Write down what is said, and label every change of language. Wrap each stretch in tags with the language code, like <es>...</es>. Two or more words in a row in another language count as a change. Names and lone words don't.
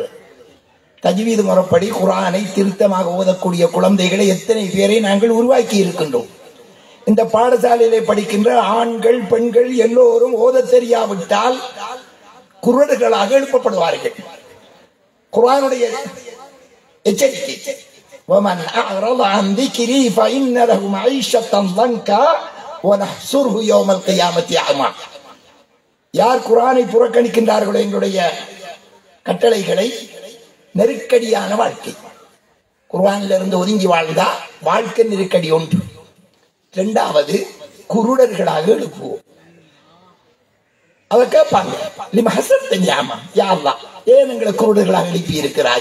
<ta>தஜ்வீது முறைப்படி குர்ஆனை திருத்தமாக ஓதக்கூடிய குழந்தைகளை எத்தனை பேரை நாங்கள் உருவாக்கி இருக்கின்றோம். இந்த பாடசாலையிலே படிக்கின்ற ஆண்கள் பெண்கள் எல்லோரும் ஓத தெரியாவிட்டால் குருடர்களாக எழுப்பப்படுவார்கள். குர்ஆனுடைய எச்சரிக்கை,</ta> <ar>وَمَنْ أَعْرَضَ عَنْ ذِكْرِي فَإِنَّ لَهُ مَعِيشَةً ضَنكًا وَنَحْشُرُهُ يَوْمَ الْقِيَامَةِ أَعْمَى.</ar> <ta>யார் குர்ஆனை புறக்கணிக்கின்றார்களோ எங்களுடைய கட்டளைகளை, நெருக்கடியான வாழ்க்கை, குர்ஆனில் இருந்து ஒதுங்கி வாழ்ந்தா வாழ்க்கை நெருக்கடி ஒன்று. 2வது, குருடர்களாக எழுப்புவோம். அவர் கேட்பாங்க,</ta> <ar>لم حسبت نعمة يا الله,</ar> <ta>ஏன் எங்களை குருடர்களாக எழுப்பி இருக்கிறாய்?</ta>